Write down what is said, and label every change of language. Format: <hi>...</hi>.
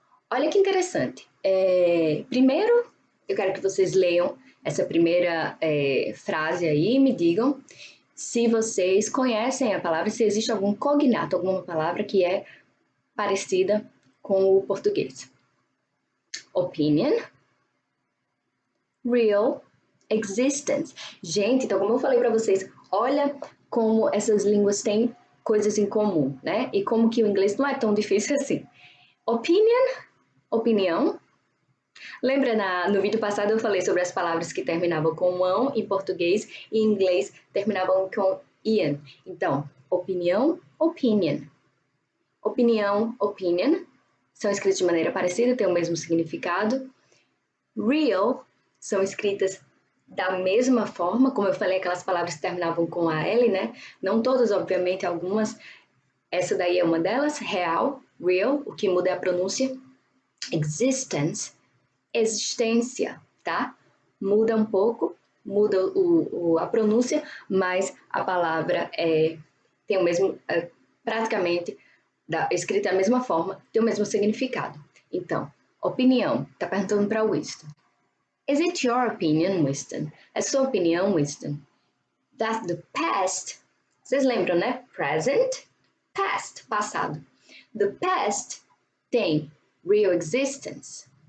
<pt>Olha que interessante. Primeiro, eu quero que vocês leiam essa primeira frase aí e me digam se vocês conhecem a palavra, se existe algum cognato, alguma palavra que é parecida com o português.</pt> <en>Opinion, real, existence.</en> <pt>Gente, então como eu falei para vocês, olha como essas línguas têm coisas em comum, né? E como que o inglês não é tão difícil assim. Opinião. Lembra no vídeo passado eu falei sobre as palavras que terminavam com ão em português e em inglês terminavam com ian. Então, opinião, opinion. Opinião, opinion. São escritas de maneira parecida, têm o mesmo significado. Real são escritas da mesma forma, como eu falei, aquelas palavras que terminavam com a L, né? Não todas, obviamente, algumas. Essa daí é uma delas, real, real, o que muda é a pronúncia. Existence, existência, tá? Muda um pouco, muda a pronúncia, mas a palavra tem o mesmo, praticamente, escrita da mesma forma, tem o mesmo significado. Então, opinião, tá perguntando para Winston.</pt> <en>Is it your opinion, Winston?</en> <pt>É sua opinião, Winston?</pt> <en>That the past,</en> <pt>vocês lembram, né? Present, past, passado.</pt> <en>The past</en> <pt>tem</pt> <en>real existence.</en>